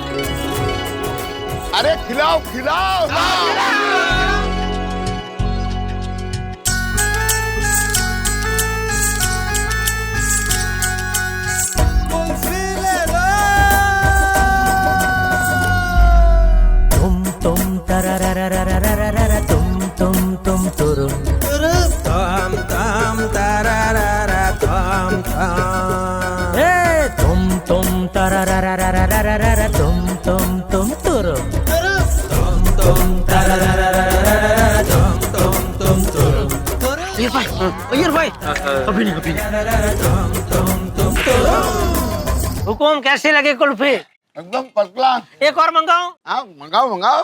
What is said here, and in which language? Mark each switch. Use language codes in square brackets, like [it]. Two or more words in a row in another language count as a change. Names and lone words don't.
[hi] अरे खिलाओ खिलाओ, तुम तररररररररररर, तुम तुरुम तम तम तररररर तम तम। ए तुम तरररररररररर, तुम तुरुम तम तरररररर तम तुरुम। अय्यर भाई, अभी नहीं। हुकुम, कैसी लगी कुल्फी? एकदम [en] first class. [hi] एक और मंगाऊं? हाँ मंगाओ मंगाओ।